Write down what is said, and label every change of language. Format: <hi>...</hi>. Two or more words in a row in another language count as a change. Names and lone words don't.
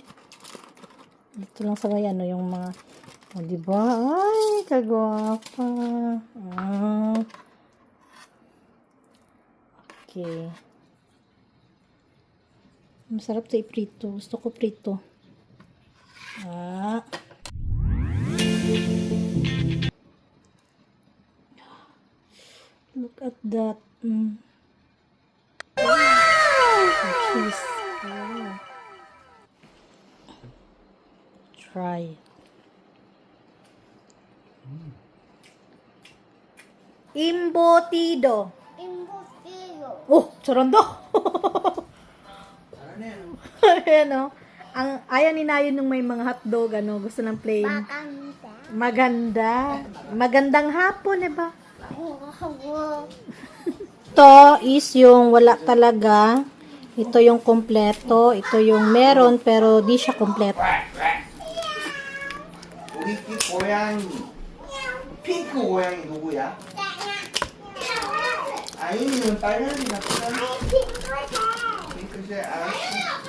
<tl>Dito lang sa may yung mga, diba? Ay, kagwapa. Okay. Masarap to iprito. Gusto ko prito.</tl> <en>Look at that.</en> <tl>Cheese.</tl> <en>Wow. Try.</en> <tl>Imbutido. Oh, charondo. Ayan o. Ang ayaw ni Nayon nung may mga hotdog, gusto ng plain. Maganda. Magandang hapon, diba? Ito is yung wala talaga. Ito yung kompleto. Ito yung meron pero di siya kompleto.</tl> <ko>우리 집 고양이. 핑크 고양이 누구야? 아이는 빨간이 낫다. 핑크색 알았어.</ko>